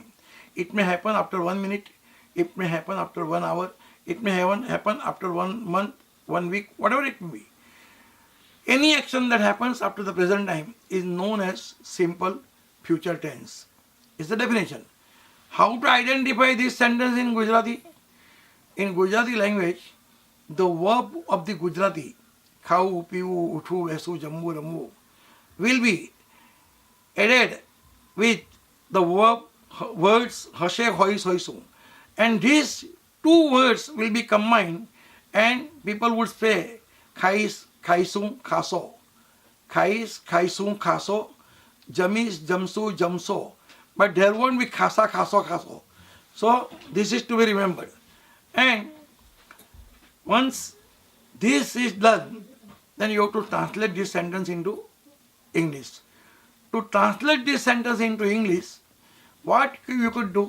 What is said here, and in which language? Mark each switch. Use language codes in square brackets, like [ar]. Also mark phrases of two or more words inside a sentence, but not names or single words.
[en] It may happen after 1 minute, it may happen after 1 hour, it may happen after 1 month, 1 week, whatever it may be. Any action that happens after the present time is known as simple future tense. Is the definition. How to identify this sentence in Gujarati? In Gujarati language, the verb of the Gujarati, [gu] ખાવું, પીવું, ઉઠવું, બેસવું, જમવું, રમવું, [en] will be added with the words [gu] હશે, હોઈશ, હોઈશું. [en] And these two words will be combined and people would say [gu] ખાઈશ, ખાઈશું, ખાશો. ખાઈશ, ખાઈશું, ખાશો. જમીશ, જમશું, જમશો. [en] But there won't be [gu] ખાશા, ખાશો, ખાશો. [en] So this is to be remembered. And once this is done, then you have to translate this sentence into English. To translate this sentence into English, what you could do?